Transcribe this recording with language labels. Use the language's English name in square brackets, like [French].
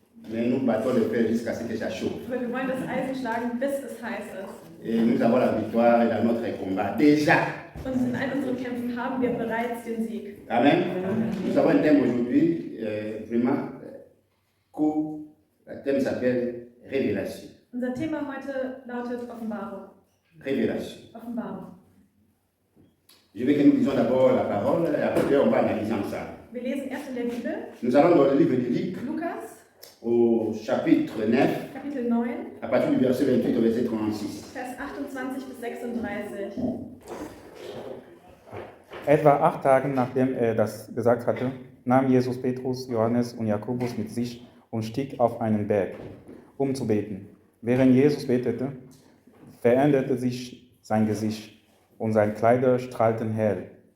[French] Mais nous battons le fer jusqu'à ce que ça chauffe. [German] Aber wir wollen das Eisen schlagen, bis es heiß ist. [French] Et nous avons la victoire dans notre combat. Déjà. [German] Und in all unseren Kämpfen haben wir bereits den Sieg. Amen. [French] Nous avons un thème aujourd'hui, vraiment court. Le thème s'appelle Révélation. [German] Unser Thema heute lautet Offenbarung. [French] Révélation. [German] Offenbarung. [French] Je veux que nous lisions d'abord la parole et après on va analyser ensemble. [German] Wir lesen erst in der Bibel. [French] Nous allons dans le livre de Luc, [German] Lukas, [French] au chapitre 9, [German] Kapitel 9, [French] à partir du verset 28 au verset 36. [German] Vers 28 bis 36. Etwa 8 Tage nachdem er das gesagt hatte, nahm Jesus Petrus, Johannes und Jakobus mit sich und stieg auf einen Berg, um zu beten. Während Jesus betete, veränderte sich sein Gesicht und seine Kleider strahlten hell.